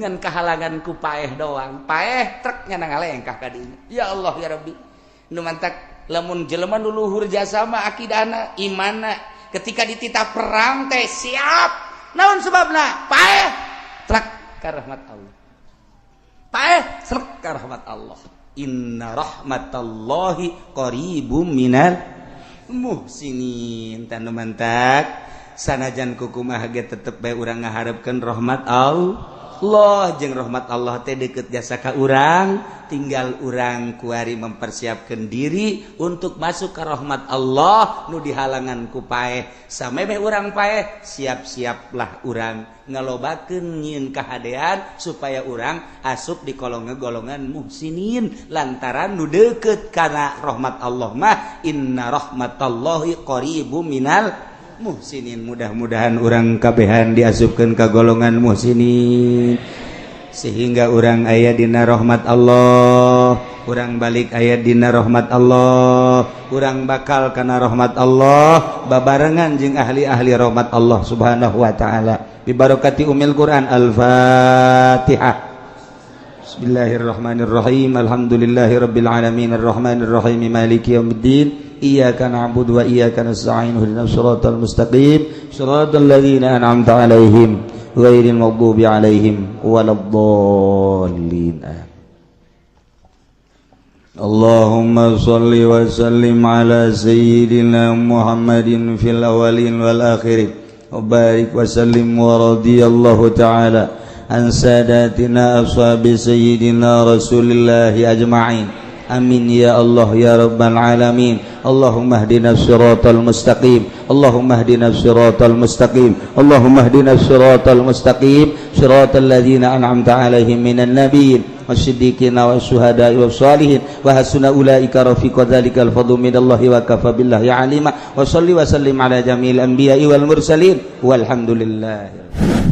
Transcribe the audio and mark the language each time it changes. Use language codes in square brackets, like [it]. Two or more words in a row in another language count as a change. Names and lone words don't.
[su] ngan kahalangan ku paeh doang paeh trek nya ngalengkah ka dinya [ar] يا الله يا ربي [su] nu mantak lamun jelema nu luhur jasa mah akidahna imanna ketika dititah perang teh siap naon sebabna paeh trek ka rahmat Allah paeh trek ka rahmat Allah [ar] إن رحمة الله قريب من [su] muhsinin tanu mantak sanajan kukumaha ge tetep bae urang ngaharepkeun rahmat Allah jeung rahmat Allah teh deukeut jasa ka urang tinggal urang kuari [id] mempersiapkan diri untuk masuk ke rahmat [su] Allah nu dihalangan ku paeh sameme urang paeh siap-siaplah urang ngalobakeun nyieun kahadean supaya urang asup di golongan muhsinin lantaran nu deukeut kana rahmat Allah mah [ar] إن رحمة الله قريب من المحسنين [su] mudah-mudahan urang kabehan diasupkeun ka golongan muhsinin sehingga urang aya dina rahmat Allah urang balik aya dina rahmat Allah urang bakal kana rahmat Allah babarengan jeung ahli-ahli rahmat Allah [ar] سبحانه وتعالى ببركة أم القرآن الفاتحة بسم الله الرحمن الرحيم الحمد لله رب العالمين الرحمن الرحيم مالك يوم الدين إياك نعبد وإياك نستعين اهدنا الصراط المستقيم صراط الذين أنعمت عليهم غير المغضوب عليهم ولا الضالين. اللهم صل وسلم على سيدنا محمد في الأولين والآخرين وبارك وسلم ورضي الله تعالى عن سادتنا أصحاب سيدنا رسول الله أجمعين. آمين يا الله يا رب العالمين. اللهم اهدنا الصراط المستقيم اللهم اهدنا الصراط المستقيم. اللهم اهدنا الصراط المستقيم صراط الذين أنعمت عليهم من النبيين والصديقين والشهداء والصالحين وحسن أولئك رفيقا ذلك الفضل من الله وكفى بالله عليما وصل وسلم على جميع الأنبياء والمرسلين والحمد لله.